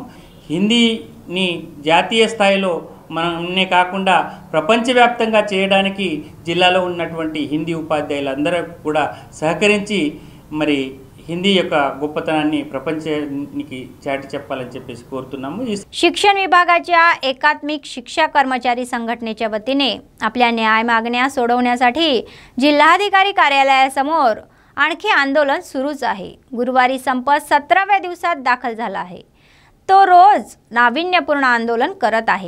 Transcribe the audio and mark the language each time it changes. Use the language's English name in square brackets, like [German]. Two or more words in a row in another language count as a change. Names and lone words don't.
[Telugu] హిందీని జాతీయ స్థాయిలో మనమే కాకుండా ప్రపంచవ్యాప్తంగా చేయడానికి జిల్లాలో ఉన్నటువంటి హిందీ ఉపాధ్యాయులందరూ కూడా సహకరించి మరి हिंदी యొక్క గొప్పతనాన్ని ప్రపంచానికి చాటి చెప్పాలని చెప్పేసి కోరుతున్నాము. [Marathi] शिक्षण विभागाच्या एकात्मिक शिक्षा कर्मचारी संघटनेच्या वतीने आपल्या न्याय मागण्या सोडवण्यासाठी जिल्हाधिकारी कार्यालयासमोर आणखी आंदोलन सुरूच आहे. गुरुवारी संप 17व्या दिवसात दाखल झाला आहे. तो रोज नाविन्यपूर्ण आंदोलन करत आहे.